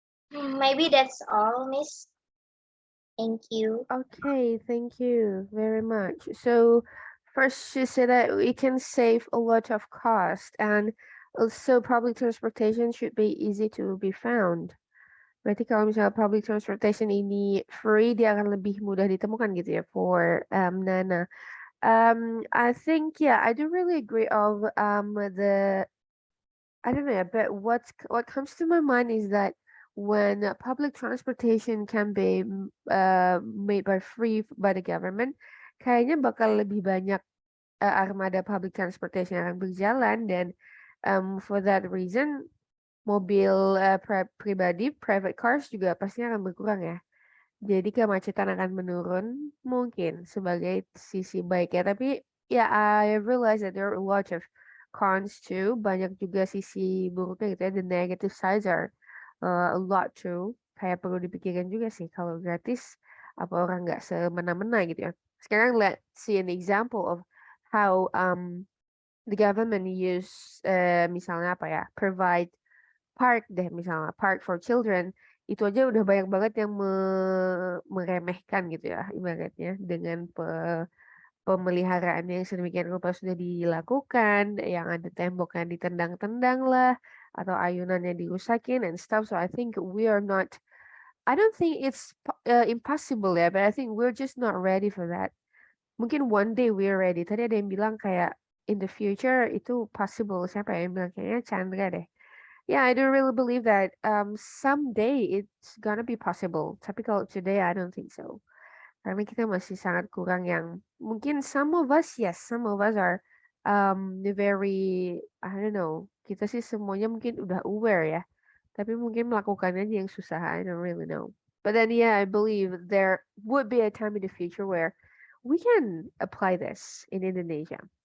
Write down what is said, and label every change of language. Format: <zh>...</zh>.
<en>Maybe that's all, Miss. Thank you. Okay, thank you very much. So first she said that we can save a lot of cost and also public transportation should be easy to be found.</en> <id>Berarti kalau misalnya public transportation ini free, dia akan lebih mudah ditemukan gitu ya</id> <en>for Nana. I think yeah, I do really agree of the I don't know, but what comes to my mind is that when public transportation can be made by free by the government,</en> <id>kayaknya bakal lebih banyak armada public transportation yang akan berjalan dan</id> <en>for that reason</en> <id>mobil pribadi</id> <en>private cars</en> <id>juga pastinya akan berkurang ya. Jadi kemacetan akan menurun mungkin sebagai sisi baiknya. Tapi ya</id> <en>I realize that there are a lot of cons too.</en> <id>Banyak juga sisi buruknya gitu ya.</id> <en>The negative sides are a lot too.</en> <id>Kayak perlu dipikirkan juga sih kalau gratis apa orang nggak semena-mena gitu ya. Sekarang</id> <en>let's see an example of how the government use</en> <id>misalnya apa ya,</id> <en>provide park</en> <id>deh, misalnya</id> <en>park for children,</en> <id>itu aja udah banyak banget yang meremehkan gitu ya ibaratnya, dengan pemeliharaan yang sedemikian rupa sudah dilakukan, yang ada tembok yang ditendang-tendang lah, atau ayunan yang dirusakin</id> <en>and stuff. So I think we are not, I don't think it's impossible ya, but I think we're just not ready for that.</en> <id>Mungkin</id> <en>one day we're ready.</en> <id>Tadi ada yang bilang kayak</id> <en>in the future</en> <id>itu</id> <en>possible.</en> <id>Siapa yang bilang? Kayaknya Chandra deh.</id> <en>Yeah, I don't really believe that someday it's gonna be possible.</en> <id>Tapi kalau</id> <en>today I don't think so.</en> <id>Karena kita masih sangat kurang yang mungkin</id> <en>some of us, yes, some of us are very, I don't know.</en> <id>Kita sih semuanya mungkin udah aware ya. Tapi mungkin melakukannya aja yang susah.</id> <en>I don't really know. But then yeah, I believe there would be a time in the future where we can apply this in Indonesia.</en>